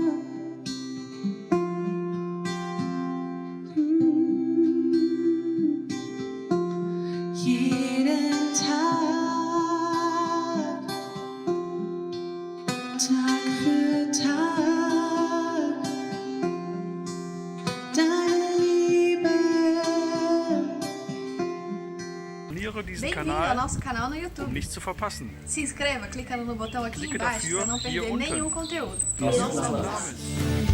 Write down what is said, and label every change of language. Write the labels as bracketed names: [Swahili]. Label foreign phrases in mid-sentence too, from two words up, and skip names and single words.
[German] Jeden Tag, Tag für Tag. Deine Liebe. Abonniere diesen [Portuguese] Bem-vindo ao [German] Kanal, [Portuguese] nosso canal no [German] um [Portuguese] YouTube. [German] nichts zu verpassen. [Portuguese] Se inscreva clicando no botão aqui Clique embaixo [German] dafür [Portuguese] para não [German] hier [Portuguese] perder [German] unten. [Portuguese] nenhum conteúdo. Nosso Nossa, [German] Name.